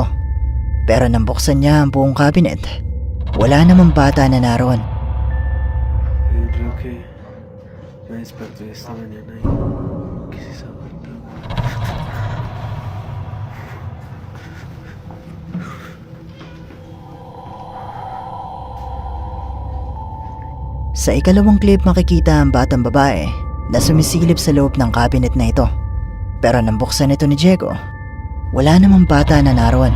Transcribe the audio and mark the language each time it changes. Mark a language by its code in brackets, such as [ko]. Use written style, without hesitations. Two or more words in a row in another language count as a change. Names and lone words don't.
[tl] Pero nang buksan niya ang buong cabinet, wala namang bata na naroon. [es] Creo que me desperté esta mañana y quise saber. [tl] Sa ikalawang clip makikita ang batang babae na sumisilip sa loob ng cabinet na ito. Pero nang buksan ito ni Diego, wala namang bata na naroon.